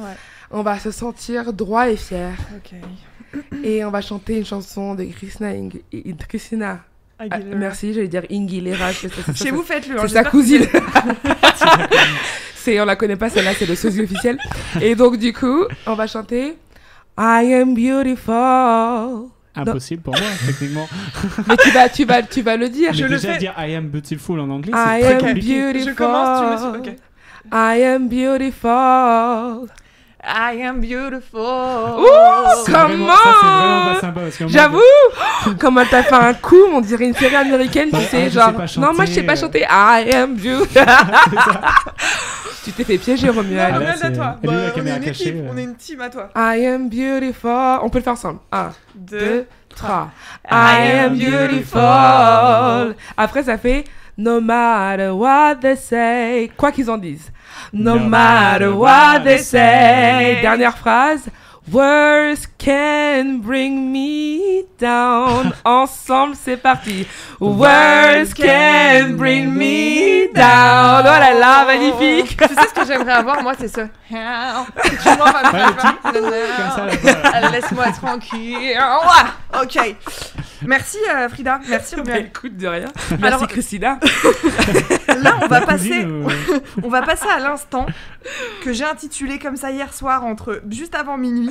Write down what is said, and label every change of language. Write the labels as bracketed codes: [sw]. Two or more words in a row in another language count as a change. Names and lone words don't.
[fr] On va se sentir droit et fier. Ok. Et on va chanter une chanson de Christina. Merci, j'allais dire Aguilera. Chez vous, faites-le. C'est sa cousine. On la connaît pas, celle-là, c'est le sosie officiel. Et donc, du coup, on va chanter [en] I am beautiful. [fr] Impossible pour moi, techniquement. Mais tu vas le dire. Mais Je déjà le fais. dire [en] I am beautiful [fr] en anglais, I c'est am très compliqué. beautiful. Je commence, tu me suis... Ok. [en] I am beautiful. I am beautiful. [fr] Ouh, comment ça, c'est vraiment pas sympa. J'avoue. Comment t'as fait un coup, on dirait une série américaine, tu sais, genre... Non, moi je sais pas chanter. [en] I am beautiful. [fr] Tu t'es fait piéger, Romuald. Non, Romuald, à toi. Elle est où, la on est caméra une cachée, équipe, on est une team à toi. [en] I am beautiful. [fr] On peut le faire ensemble. 1, 2, 3. [en] I am beautiful. [fr] Après, ça fait [en] no matter what they say. [fr] Quoi qu'ils en disent. [en] No matter what they say. [fr] Dernière phrase. [en] Words can bring me down. [fr] Ensemble, c'est parti. [en] Words can bring me down. [fr] Oh là là, magnifique. Tu sais ce que j'aimerais avoir, moi, c'est ce... Laisse-moi tranquille. Ok. Merci Frida. Merci Romuald. Écoute de rien. Merci Christina. Là, on va passer à l'instant que j'ai intitulé comme ça hier soir, juste avant minuit.